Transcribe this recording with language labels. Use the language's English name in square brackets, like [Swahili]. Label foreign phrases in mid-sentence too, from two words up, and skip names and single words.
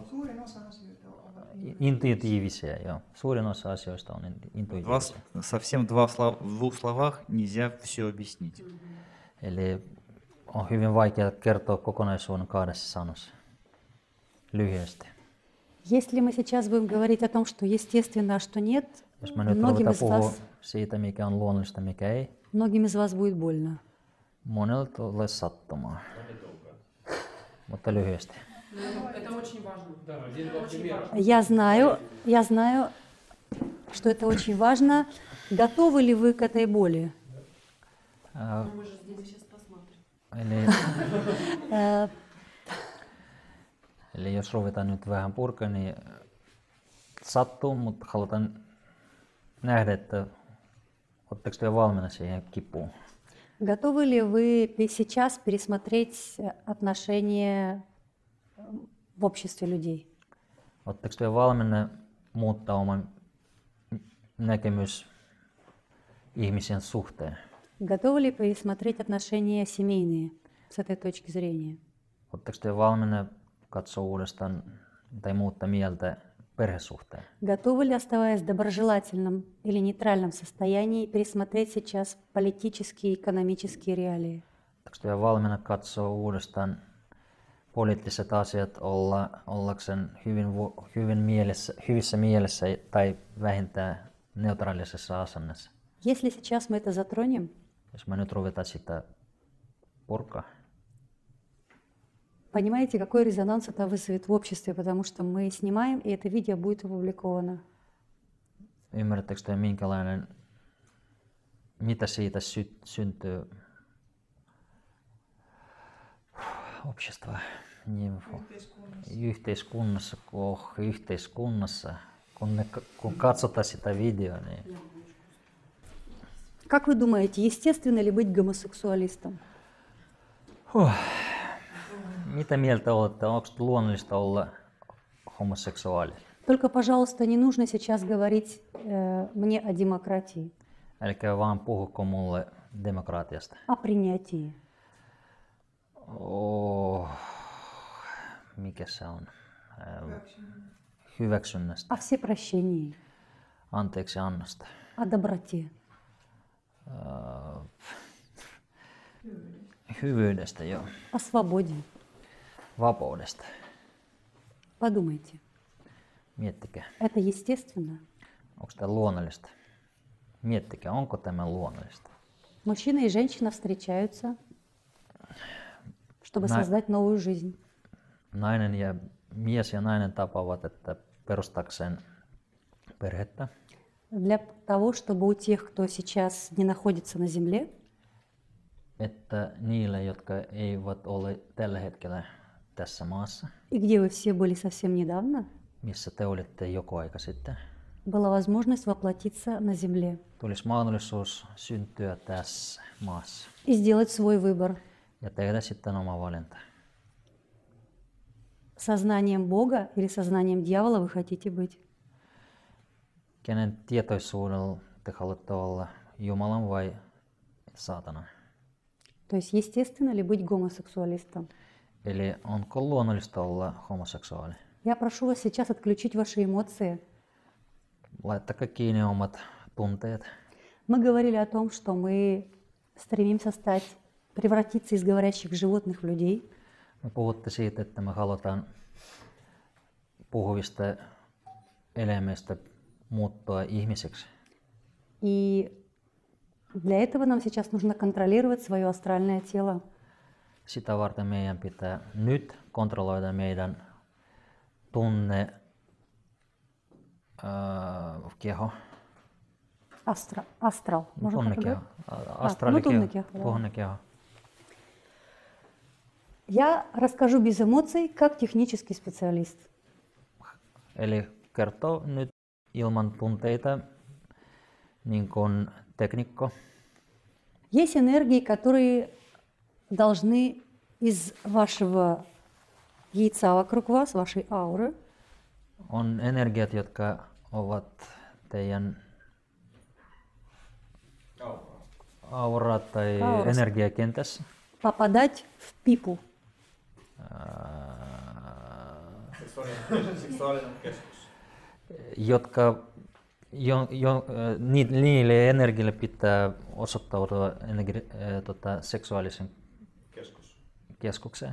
[Finnish] Suurin osa asioita ovat intuitiivisia, joo. Suurin osa asioista on intuitiivisia. [Russian] Совсем в двух словах нельзя все объяснить. [Finnish] Eli on hyvin vaikea kertoa kokonaisuuden kahdessa sanassa. Lyhyesti. [Russian] Если мы сейчас будем говорить о том, что естественно, а что нет, [Finnish] Jos mä nyt [Russian] многим [Finnish] ruvetaan [Russian] из [Finnish] puhua [Russian] вас, [Finnish] siitä, mikä on luonnollista, mikä ei, [Russian] многим из вас будет больно. [Finnish] monella tulee sattumaan. Mutta lyhyesti. [Russian] Это очень важно. Да, один-два примера. Я знаю, что это очень важно. Готовы ли вы к этой боли? Мы же здесь сейчас посмотрим. Э, [Finnish] Eli jos ruvetaan nyt vähän purkaa, niin sattuu, mutta halutaan nähdä, että oletteko te valmiina siihen kipuun. [Russian] Готовы ли вы сейчас пересмотреть отношение в обществе людей? [Finnish] Oletteko te valmiina muuttaa oman näkemys ihmisen suhteen? [Russian] Готовы ли пересмотреть отношения семейные с этой точки зрения? [Finnish] Oletteko te valmiina katsoa uudestaan tai muuttaa mieltä perhesuhteen? [Russian] Готовы ли, оставаясь в доброжелательном или нейтральном состоянии, пересмотреть сейчас политические и экономические реалии? [Finnish] Oletteko te valmiina katsoa uudestaan poliittiset asiat ollakseen hyvissä mielessä tai vähintään neutraalisessa asennessa? [Russian] Если сейчас мы это затронем, [Finnish] Jos me nyt ruvetaan sitä purkaa, [Russian] понимаете, какой резонанс это вызовет в обществе, потому что мы снимаем, и это видео будет опубликовано. [Finnish] ymmärrättekö te mitä siitä syntyy общество, yhteiskunnassa, kun katsotaan sitä videoa, niin [Russian] Как вы думаете, естественно ли быть гомосексуалистом? [Finnish] mitä mieltä olette, onko luonnollista olla homoseksuaali? [Russian] Только, пожалуйста, не нужно сейчас говорить мне о демократии, [Finnish] Älkää vaan puhuko mulle demokratiasta. [Russian] о принятии. [Finnish] Mikä se on? Hyväksynnästä, [Russian] О всепрощении, [Finnish] anteeksi annosta, [Russian] о доброте. [Finnish] hyvyydestä, joo, [Russian] О свободе. [Finnish] vapaudesta. [Russian] Подумайте, [Finnish] Miettikää, [Russian] это естественно? [Finnish] onko tämä luonnollista? Miettikää, onko tämä luonnollista? [Russian] Мужчина и женщина встречаются, чтобы На- создать новую жизнь. [Finnish] Mies ja nainen tapaavat, että perustakseen perhettä, [Russian] Для того, чтобы у тех, кто сейчас не находится на земле, [Finnish] että niille, jotka eivät ole tällä hetkellä tässä maassa, [Russian] и где вы все были совсем недавно, [Finnish] missä te olitte joku aika sitten, [Russian] была возможность воплотиться на земле [Finnish] tulisi mahdollisuus syntyä tässä maassa [Russian] и сделать свой выбор. [Finnish] ja tehdä sitten oma valinta. [Russian] Сознанием Бога или сознанием дьявола вы хотите быть? [Finnish] Kenen tietoisuudella te haluatte olla, Jumalan vai saatanan? [Russian] То есть естественно ли быть гомосексуалистом? [Finnish] Eli onko luonnollista olla homoseksuaali? [Russian] Я прошу вас сейчас отключить ваши эмоции. [Finnish] Laittakaa kiinni omat tunteet. [Russian] Мы говорили о том, что мы стремимся превратиться из говорящих животных в людей. [Finnish] Me puhutte siitä, että me halutaan puhuvista eläimistä muuttua ihmiseksi. [Russian] И для этого нам сейчас нужно контролировать свое астральное тело. [Finnish] Sitä varten meidän pitää nyt kontrolloida meidän keho. [Russian] Астрал. Можно так [Finnish] Tunnekeho. [Russian] говорить? [Finnish] Astraalikeho. tunnekeho, да. Tunnekeho. [Russian] Я расскажу без эмоций, как технический специалист. [Finnish] Eli kertoo nyt ilman tunteita niin kuin teknikko. [Russian] Есть энергии, которые должны из вашего яйца вокруг вас, вашей ауры, [Finnish] On energiat, jotka ovat teidän aura tai Aurassa. energiakentässä, [Russian] попадать в пипу. [Finnish] jotka niille energiille pitää osoittautua seksuaalisen keskukseen.